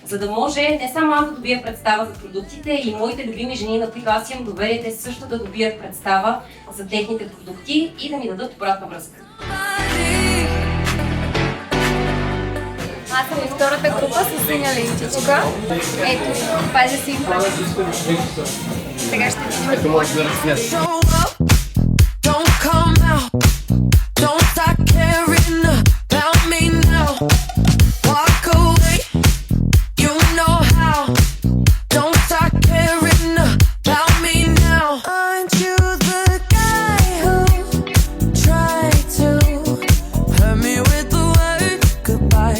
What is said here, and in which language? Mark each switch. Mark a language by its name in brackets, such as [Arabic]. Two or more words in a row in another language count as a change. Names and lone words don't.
[Bulgarian] за да може не само аз да добия представа за продуктите и моите любими жени, на които аз имам доверие, те също да добият представа за техните продукти и да ми дадат обратна връзка. Аз съм и втората група с синя лентичка. Ето, това е за сигурно. Сега ще видим. [English] Don't come out, don't start caring about me now. Walk away, you know how. Don't start caring about me now. Aren't you the guy who tried to hurt me with the word goodbye?